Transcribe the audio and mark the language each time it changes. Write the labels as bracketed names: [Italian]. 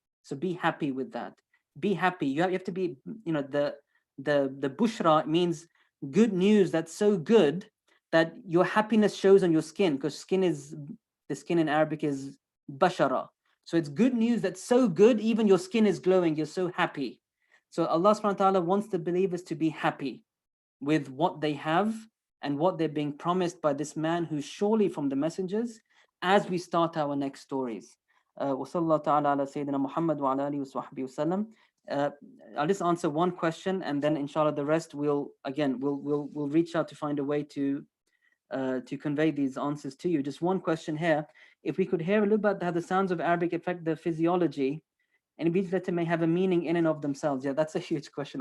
[English] So be happy with that. Be happy. You have to be, the bushra means good news that's so good that your happiness shows on your skin, because the skin in Arabic is bashara. So it's good news that's so good, even your skin is glowing, you're so happy. So Allah subhanahu wa ta'ala wants the believers to be happy with what they have and what they're being promised by this man who's surely from the messengers, as we start our next stories. [Arabic] وصلى تعالى على سيدنا محمد وعلى آله وصحبه وسلم. [English] I'll just answer one question, and then inshallah the rest we'll reach out to find a way to convey these answers to you. Just one question here. If we could hear a little bit how the sounds of Arabic affect the physiology, and each letter may have a meaning in and of themselves. Yeah, that's a huge question.